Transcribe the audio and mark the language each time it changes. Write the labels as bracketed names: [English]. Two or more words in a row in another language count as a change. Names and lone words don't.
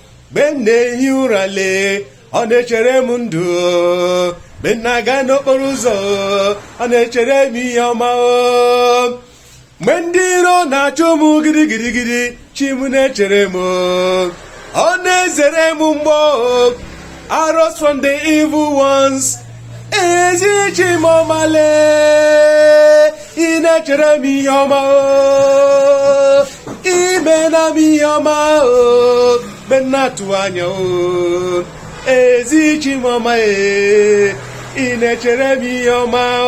[Igbo] Mgbe m na-ehi ụra lee, ọ na-echere m ndụ. Mgbe m na-aga n'okporo ụzọ, ọ na-echere m ihe ọma. Mgbe ndị iro na-achụ m gidi, gidi, gidi, chi m na-echere m. Ọ na-ezere m mgbọ, [English] arrows from the evil ones. [Igbo] Ezi chi m ọma lee, ị na-echere m ihe ọma. Ị meela m ihe ọma, mgbe m na-atụ anya. Ezi chi m ọma, ị na-echere m ihe ọma.